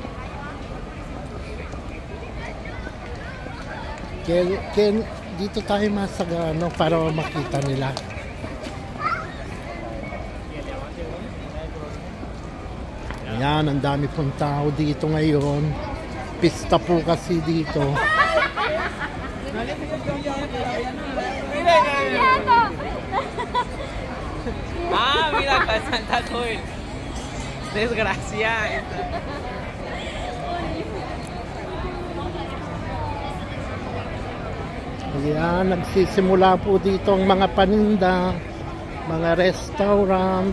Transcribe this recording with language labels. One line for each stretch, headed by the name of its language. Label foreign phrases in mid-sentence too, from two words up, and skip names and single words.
Filipino: Dito tayo masagano para makita nila. Yan, ang dami pong tao dito ngayon. Pista po kasi dito.
Spanish: Mira, con Santa Cruz. Desgracia.
Filipino: Ayan, nagsisimula po dito ang mga paninda, mga restaurant.